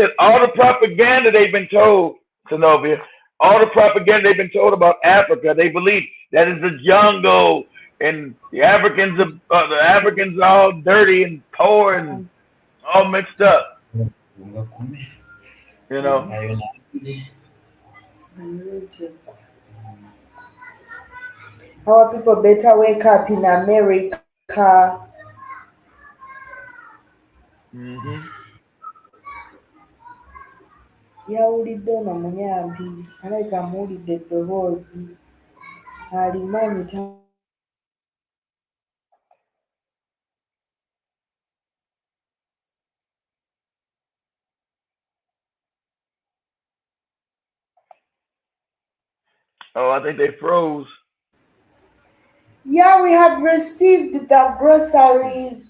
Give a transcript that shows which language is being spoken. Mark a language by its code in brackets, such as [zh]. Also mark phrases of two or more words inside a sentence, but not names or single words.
[en] said, all the propaganda they've been told, Zenobia, all the propaganda they've been told about Africa, they believe that is the jungle and the Africans are all dirty and poor and Um, all mixed up. Ungakumi. You know. mm, Ayo na I need to. Our people better wake up in America. Hmm. [lg] Yawulidde ono munyambi alabika muwulidde eddoboozi alimanyi [en] Oh, I think they froze. yeah, we have received the groceries.